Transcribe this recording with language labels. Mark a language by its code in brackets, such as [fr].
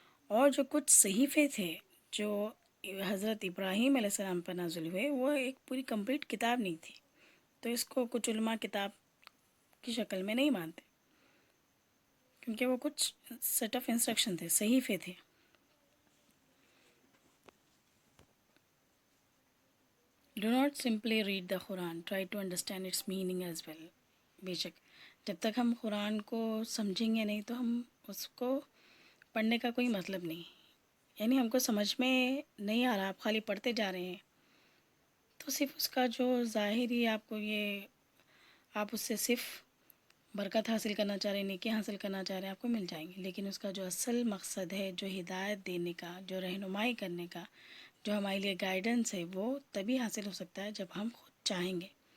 [ur] اور جو کچھ صحیفے تھے جو حضرت ابراہیم علیہ السلام پر نازل ہوئے وہ ایک پوری کمپلیٹ کتاب نہیں تھی، تو اس کو کچھ علماء کتاب کی شکل میں نہیں مانتے کیونکہ وہ کچھ [en] set of instruction [ur] تھے، صحیفے تھے. [en] Do not simply read the Quran, try to understand its meaning as well. [ur] بے شک جب تک ہم قرآن کو سمجھیں گے نہیں تو ہم اس کو پڑھنے کا کوئی مطلب نہیں، یعنی ہم کو سمجھ میں نہیں آ رہا، آپ خالی پڑھتے جا رہے ہیں تو صرف اس کا جو ظاہری آپ کو یہ آپ اس سے صرف برکت حاصل کرنا چاہ رہے ہیں، نیکی حاصل کرنا چاہ رہے ہیں، آپ کو مل جائیں گے، لیکن اس کا جو اصل مقصد ہے، جو ہدایت دینے کا، جو رہنمائی کرنے کا، جو ہمارے لیے گائیڈنس ہے، وہ تبھی حاصل ہو سکتا ہے جب ہم خود چاہیں گے.